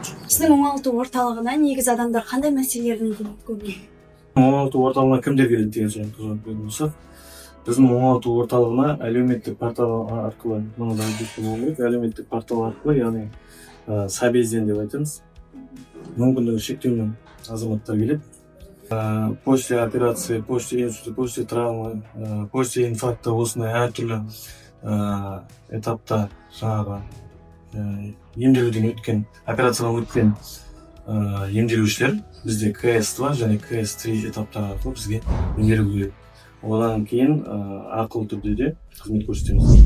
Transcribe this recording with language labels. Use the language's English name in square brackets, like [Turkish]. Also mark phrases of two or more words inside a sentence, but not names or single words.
[Kazakh] Сіздің оңалту орталығына негізі адамдар қандай мәселелермен келеді? Оңалту орталығына кімдер келеді деген сұраққа жауап беретін болсақ, біздің оңалту орталығына әлеуметтік портал арқылы, әлеуметтік портал арқылы, яғни сабезден деп айтамыз, мүмкіндігі шектеулі азаматтар келеді. [Russian] После операции, после инсульта, после травмы, после инфаркта [Kazakh] осындай әртүрлі этапта жаңағы емделуден өткен, операциядан өткен емделушілер бізде КС2 және КС3 этаптар арқылы бізге емделуге келеді. Одан кейін ақылы түрде де қызмет көрсетеміз.